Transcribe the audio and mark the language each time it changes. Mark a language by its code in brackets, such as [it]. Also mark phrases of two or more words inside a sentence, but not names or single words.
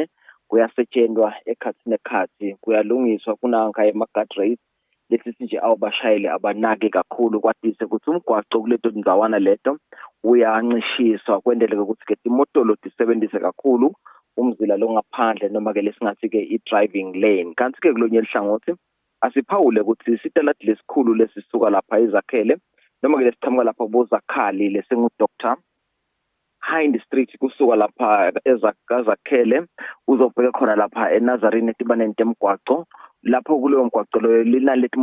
[ss] kuyasetshenzwa ekhathini ekhathi kuyalungiswa kunanka ema-guardrails lethi nje awubashayeli abanake kakhulu kwadise ukuthi umgwaqo kuleto ndawana leto uyancishiswa kwendeleke ukuthi ke imotolo disebenzise kakhulu umzila lo ngaphandle noma ke lesingathi ke i- [en] driving lane [ss] kanti ke kulonye lihlangothi asiphawule ukuthi isiteladi lesikhulu lesisuka lapha ezakhele noma ke lesithamuka lapha bozakhali lesingu Dr. Hind Street kusuka lapha ezakhele uzobheka khona lapha eNazarene etibaneni temgwaqo lapho kuleyo mgwaqo lo linalethi